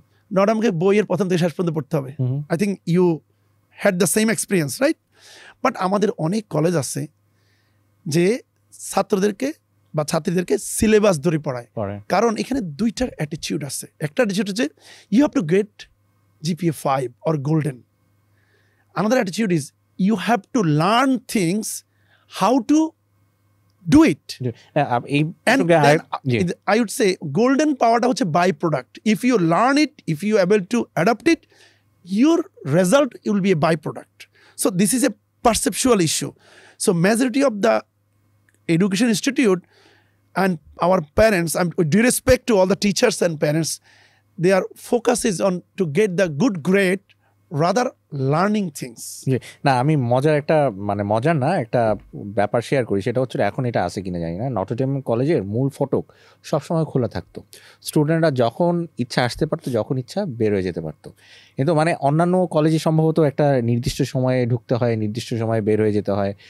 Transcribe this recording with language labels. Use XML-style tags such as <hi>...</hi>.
<bn>নটরডেমকে বইয়ের প্রথম থেকে শেষ পর্যন্ত পড়তে হবে। I think you had the same experience, right? But আমাদের অনেক কলেজ আছে যে ছাত্রদেরকে বা ছাত্রীদেরকে সিলেবাস ধরে পড়ায়। কারণ এখানে দুইটার অ্যাটিটিউড আছে। একটা অ্যাটিটিউড হচ্ছে you have to get GPA 5 or golden.</bn> <en>Another attitude is you have to learn things how to do it. And then, I would say golden powerটা হচ্ছে by product. If you learn it, if you are able to adapt it, your result will be a byproduct. So this is a perceptual issue. So majority of the education institute and our parents, and with due respect to all the teachers and parents, their focus is on to get the good grade rather learning things.</en> <bn>না, আমি মজার একটা মজার না একটা ব্যাপার share করি। সেটা হচ্ছে এখন এটা আছে কিনা জানি না, নটরডেম কলেজের মূল ফটক সবসময় খোলা থাকতো। স্টুডেন্টরা যখন ইচ্ছা আসতে পারতো, যখন ইচ্ছা বের হয়ে যেতে পারতো। কিন্তু অন্যান্য কলেজে সম্ভবত একটা নির্দিষ্ট সময়ে ঢুকতে হয়, নির্দিষ্ট সময়ে বের হয়ে যেতে হয়।</bn>